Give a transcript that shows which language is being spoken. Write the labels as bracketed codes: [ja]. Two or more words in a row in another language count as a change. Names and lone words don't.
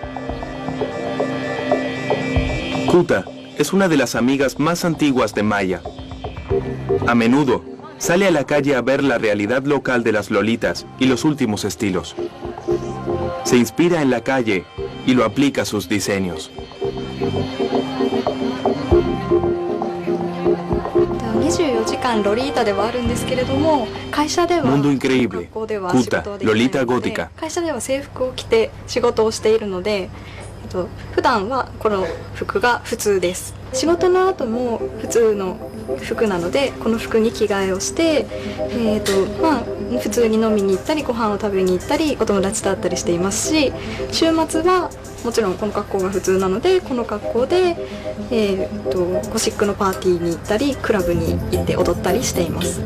[es] Kuta es una de las amigas más antiguas de Maya. A menudo sale a la calle a ver la realidad local de las lolitas y los últimos estilos. Se inspira en la calle y lo aplica a sus diseños. [ja] 24 24 時間ロリータではあるんですけれども、会社では [es] Mundo increíble. [ja] 学校では Kuta, 仕事はできないの Lolita で gótica. 会社では制服を着て仕事をしているので、普段はこの服が普通です。仕事の後も普通の服なので、この服に着替えをして、普通に飲みに行ったりご飯を食べに行ったりお友達と会ったりしていますし、週末はもちろんこの格好が普通なので、この格好で、ゴシックのパーティーに行ったりクラブに行って踊ったりしています。